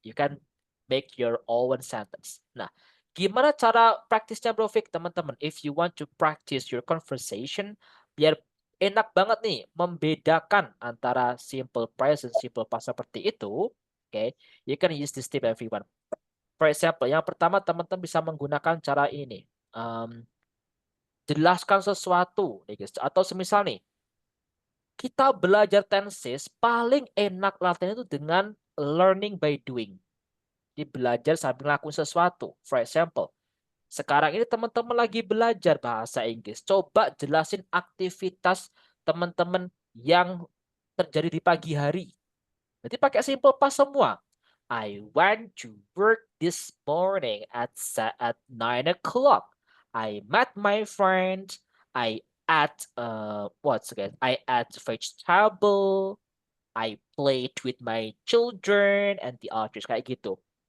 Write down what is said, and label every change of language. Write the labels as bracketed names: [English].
[English] You can make your own sentence. [Indonesian] Nah, gimana cara praktisnya Bro Vic, teman-teman? [English] If you want to practice your conversation, [Indonesian] biar enak banget nih membedakan antara simple present, simple past seperti itu. [English] Okay, you can use this tip, everyone. For example, [Indonesian] yang pertama teman-teman bisa menggunakan cara ini. Jelaskan sesuatu, atau semisal nih, kita belajar tenses paling enak latihan itu dengan learning by doing. Jadi belajar sambil ngelakuin sesuatu. [English] For example, [Indonesian] sekarang ini teman-teman lagi belajar bahasa Inggris. Coba jelasin aktivitas teman-teman yang terjadi di pagi hari. Berarti pakai simple past semua. [English] I went to work this morning at 9 o'clock. I met my friend. I ate I ate vegetable. I played with my children and the others [Indonesian] kayak gitu.